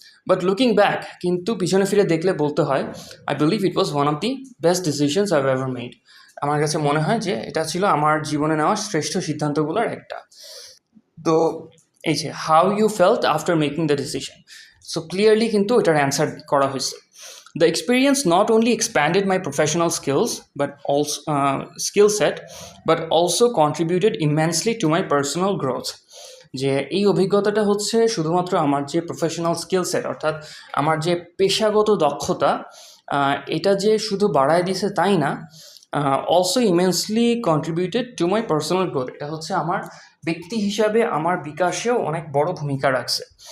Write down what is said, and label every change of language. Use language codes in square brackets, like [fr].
[en] but looking back, [bn] কিন্তু পিছনে ফিরে দেখলে বলতে হয়, [en] I believe it was one of the best decisions I have ever made. [bn] আমার কাছে মনে হয় যে এটা ছিল আমার জীবনে নেওয়া শ্রেষ্ঠ সিদ্ধান্তগুলোর একটা। [en] তো এই যে how you felt after making the decision, so clearly [bn] কিন্তু এটার অ্যান্সার করা হয়েছে। [en] The experience not only expanded my professional skills but also skill set, but also contributed immensely to my personal growth. [bn] যে এই অভিজ্ঞতাটা হচ্ছে শুধুমাত্র আমার যে প্রফেশনাল স্কিল সেট, অর্থাৎ আমার যে পেশাগত দক্ষতা, এটা যে শুধু বাড়ায় দিছে তাই না, [en] also immensely contributed to my personal growth, [bn] এটা হচ্ছে আমার ব্যক্তি হিসাবে আমার বিকাশেও অনেক বড় ভূমিকা রাখছে।